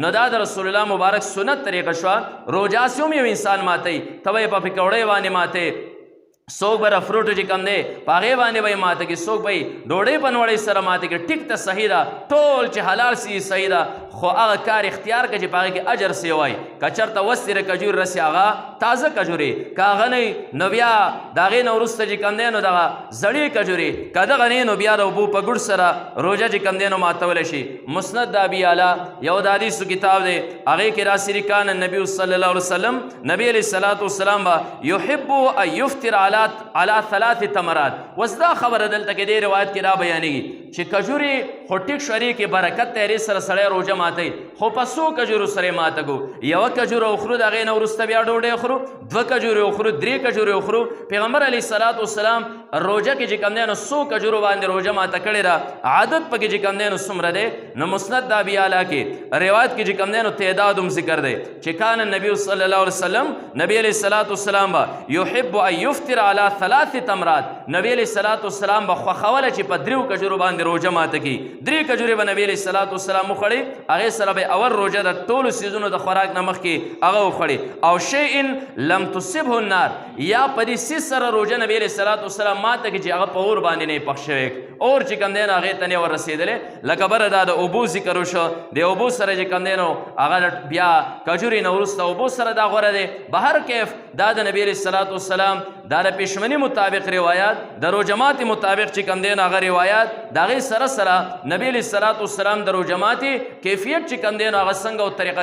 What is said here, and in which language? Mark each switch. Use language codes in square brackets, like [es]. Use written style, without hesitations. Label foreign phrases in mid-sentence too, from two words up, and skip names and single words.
[ps] نو دا د رسول الله مبارک سنت طریقه شوه. روژه هسې هم یو انسان ماتوي ته به یې په پکوړۍ باندې ماتې څوک به فروټ چې کم دی په هغې باندې به یې ماته کړي څوک به یې ډوډۍ په نوړۍ سره ماته کړي ټیک ته صحیح ده ټول چې حلال سي صحیح ده خو هغه کار اختیار کړه چې په هغې کې اجر سی وای که چېرته وستېره کجورې رسي هغه تازه کجورې که هغه نه نو بیا د هغې نه وروسته چې کم دی نو دغه زړې کجورې که دغه نه نو بیا د اوبو په ګوډ سره روژه چې کم دی نو ماتولی شي. مسند د ابي اعلی یو د حدیثو کتاب دی هغې کې راسي [ar] کان النبي صلی الله علیه وسلم نبي علیه الصلاة والسلام به یحب ان یفطر على 3 تمرات. [ps] وس دا خبره دلته کې دې روایت کې را بیانېږي چې کجورې خو ټیک شو کې برکت دی هغې سره سړی روژه ماتوي خو په څو کجورو سره یې ماته کړو یوه کجوره وخورو د هغې نه وروسته بیا ډوډۍ وخورو 2 کجورې وخورو 3 کجورې وخورو. پیغمبر [ar] علیه الصلاة والسلام [ps] روژه کې چې کوم دی نو 100 کجورو باندې روژه ماته کړې ده عادت پکې چې کوم دی نو څومره دی نو مسند د ابي اعلی کې روایت کې چې کوم دی نو تعداد هم ذکر دی چې [ar] کان النبي صلی الله علیه وسلم نبی علیه الصلاة والسلام به یحب ان یفطر على 3 تمرات [ps] نبی [ar] علیه الصلاة والسلام [ps] به خوښوله چې په 3 کجورو باندې روژه ماته کړي 3 کجورې به نبی [ar] علیه الصلاة والسلام [ps] وخوړې هغې سره به اول روژه د ټولو څیزونو د خوراک نه مخکې هغه وخوړې. او [ar] شیء لم تصبه النار [ps] یا په دې څیز سره روژه نبی [ar] علیه الصلاة والسلام [ps] ماته کړي چې هغه په اور باندې نه پخ شوی اور چې کوم دی نو هغې ته نه ور رسېدلی لکه بره دا د اوبو ذکر وشو د اوبو سره چې کوم دی نو هغه بیا کجورې نه وروسته اوبو سره دا غوره دی. بهر کیف دا د نبی [ar] علیه الصلاة والسلام [ps] دا د پېشمني مطابق روایات د روژه ماتې مطابق چې کوم دی نو هغه روایات د هغې سره سره نبی [ar] علیه الصلاة والسلام [ps] د روژه ماتې کیفیت چې کوم دی نو هغه څنګه او طریقه